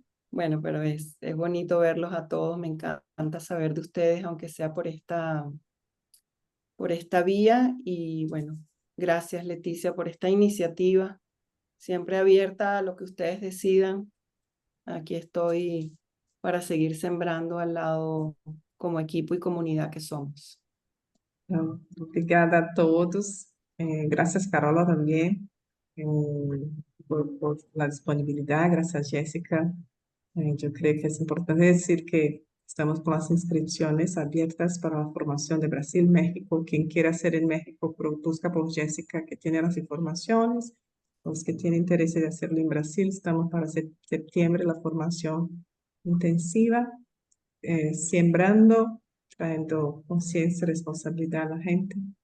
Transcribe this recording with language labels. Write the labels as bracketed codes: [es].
[es] Bueno, pero es bonito verlos a todos. Me encanta saber de ustedes, aunque sea por esta vía. Y bueno, Gracias, Leticia, por esta iniciativa. Siempre abierta a lo que ustedes decidan. Aquí estoy para seguir sembrando al lado como equipo y comunidad que somos. [pt] Então, obrigada a todos. Graças, Carola, também, [es] por la disponibilidad. Gracias, Jessica. Yo creo que es importante decir que estamos con las inscripciones abiertas para la formación de Brasil-México. Quien quiera hacer en México, busca por Jessica, que tiene las informaciones. Los que tienen interés de hacerlo en Brasil, estamos para septiembre la formación intensiva, sembrando, trayendo conciencia y responsabilidad a la gente.